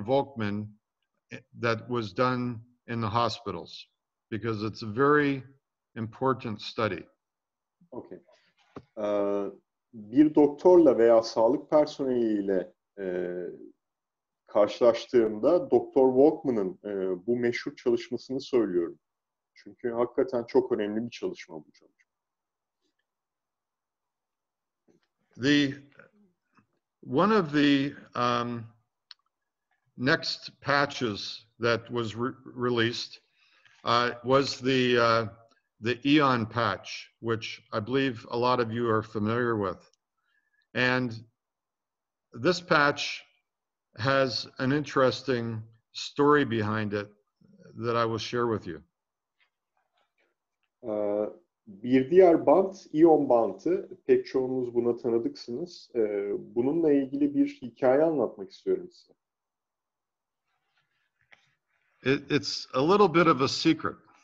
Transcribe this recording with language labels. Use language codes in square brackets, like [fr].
[en] Volkmann that was done in the hospitals because it's a very important study. Okay. [tr] Bir doktorla veya sağlık personeliyle karşılaştığımda Doktor Volkmann'ın bu meşhur çalışmasını söylüyorum. Çünkü hakikaten çok önemli bir çalışma bu çalışma. [en] One of the next patches that was released was the Eon patch, which I believe a lot of you are familiar with. And this patch has an interesting story behind it that I will share with you. [tr] Bir diğer bant, iyon bantı. Pek çoğunuz buna tanıdıksınız. Bununla ilgili bir hikaye anlatmak istiyorum size. [en] It's a little bit of a secret.